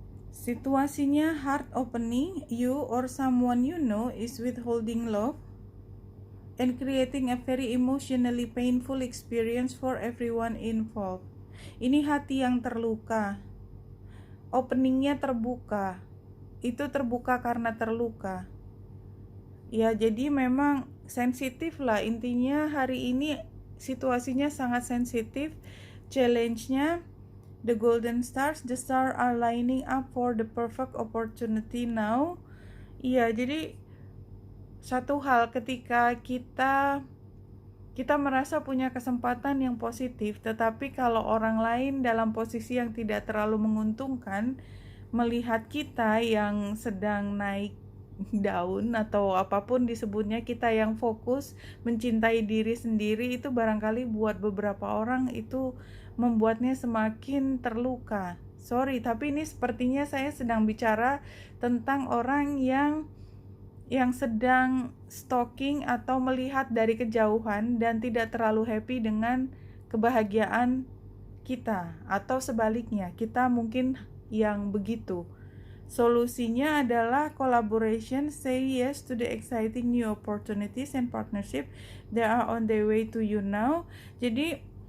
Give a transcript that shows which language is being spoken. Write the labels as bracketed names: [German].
[Indonesian] Situasinya [English] heart opening, you or someone you know is withholding love and creating a very emotionally painful experience for everyone involved. [Indonesian] Ini hati yang terluka. Openingnya terbuka. Itu terbuka karena terluka. Ya, jadi memang sensitif lah intinya hari ini, situasinya sangat sensitif. [English] Challenge-nya, the golden stars, the stars are lining up for the perfect opportunity now. [Indonesian] Iya, jadi satu hal ketika kita merasa punya kesempatan yang positif, tetapi kalau orang lain dalam posisi yang tidak terlalu menguntungkan, melihat kita yang sedang naik daun atau apapun disebutnya, kita yang fokus mencintai diri sendiri, itu barangkali buat beberapa orang itu membuatnya semakin terluka. Sorry, tapi ini sepertinya saya sedang bicara tentang orang yang sedang stalking atau melihat dari kejauhan dan tidak terlalu happy dengan kebahagiaan kita, atau sebaliknya, kita mungkin yang begitu. Solusinya adalah [English] collaboration, say yes to the exciting new opportunities and partnership, they are on their way to you now. Jadi